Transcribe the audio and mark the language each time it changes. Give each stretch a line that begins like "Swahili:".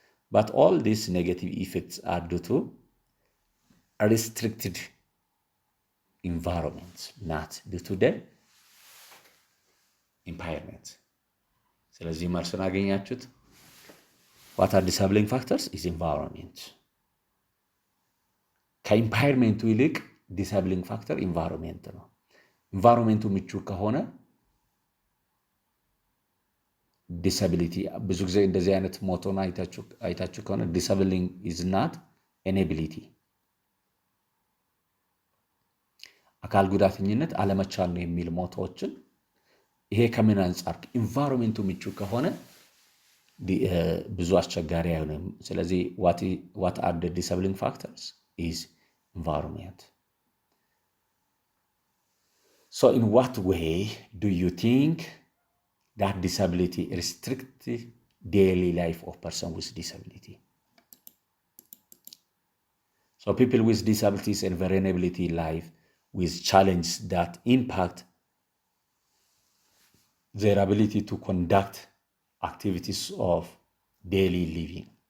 English: But all these negative effects are due to a restricted environment, not due to the impairment.
Amharic: ስለዚህ መልሱን አገኛችሁት።
English: What are disabling factors? is environment.
Amharic: ከኢምፓየርሜንቱ ይልቅ ዲሳብሊንግ ፋክተር ኢንቫይሮንሜንት ነው። ኢንቫይሮንሜንቱ ምቹ ከሆነ ዲሳቢሊቲ ብዙ ጊዜ እንደዚህ አይነት ሞቶና አይታችሁ ከሆነ ዲሳብሊንግ ኢዝ ናት ኤኔቢሊቲ፣ አካል ጉዳተኝነት አለመቻል ነው የሚል ሞቶዎችን ይሄ ከምን አንጻር ኢንቫይሮንሜንቱ ምቹ ከሆነ ብዙ አስቸጋሪ አይሆንም። ስለዚህ
English: what are the disabling factors is environment. So in what way do you think that disability restricts daily life of person with disability? So people with disabilities and vulnerability life with challenges that impact their ability to conduct activities of daily living.